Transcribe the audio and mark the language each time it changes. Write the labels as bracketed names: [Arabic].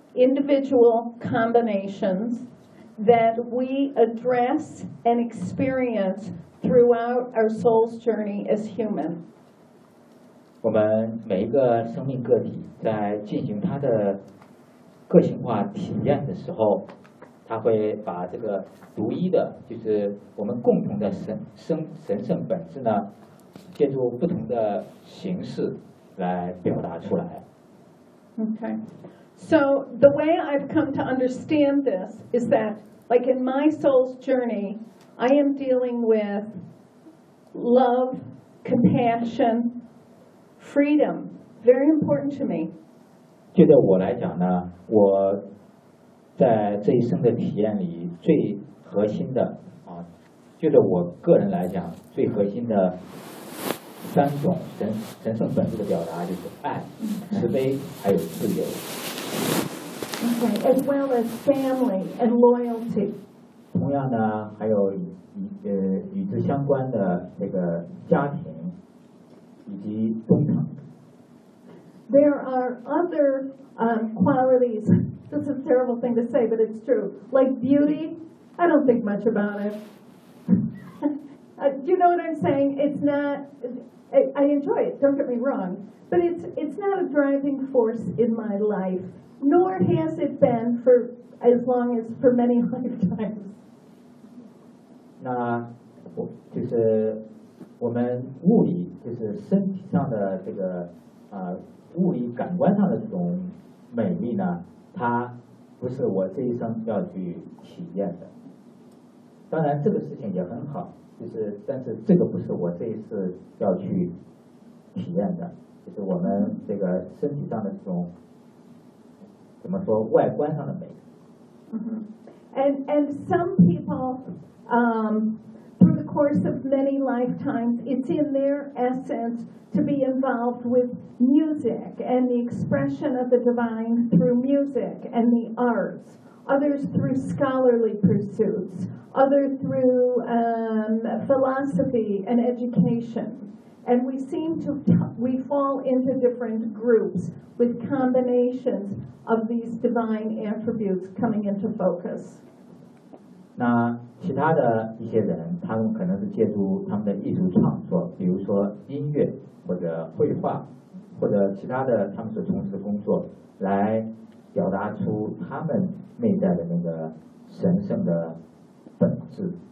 [English] Individual combinations that we address and experience throughout our soul's journey as human. [Chinese] 我们每一个生命个体在进行它的个性化体验的时候，它会把这个独一的，就是我们共同的神圣本质呢，借助不同的形式来表达出来。 [English] Okay. So the way I've come to understand this is that, like in my soul's journey, I am dealing with love, compassion, freedom. Very important to me. [Chinese] 就对我来讲呢，我在这一生的体验里最核心的啊，就对我个人来讲最核心的三种神圣本质的表达就是爱、慈悲还有自由。 [English] Okay, as well as family and loyalty. [Chinese] 同样呢，还有与之相关的这个家庭以及工厂。 [English] There are other qualities. This is a terrible thing to say, but it's true. Like beauty, I don't think much about it. do you know what I'm saying? It's not. I enjoy it. Don't get me wrong, but it's not a driving force in my life. Nor has it been for as long as for many lifetimes. [Chinese] 那我就是我们物理就是身体上的这个物理感官上的这种美丽呢，它不是我这一生要去体验的。当然这个事情也很好，就是但是这个不是我这一次要去体验的，就是我们这个身体上的这种怎么说外观上的美。 [English] And some people, through the course of many lifetimes, it's in their essence to be involved with music and the expression of the divine through music and the arts. Others through scholarly pursuits. Others through philosophy and education. And we seem to we fall into different groups with combinations of these divine attributes coming into focus. [Chinese] 那其他的一些人，他们可能是借助他们的艺术创作，比如说音乐或者绘画，或者其他的他们所从事的工作，来表达出他们内在的那个神圣的本质。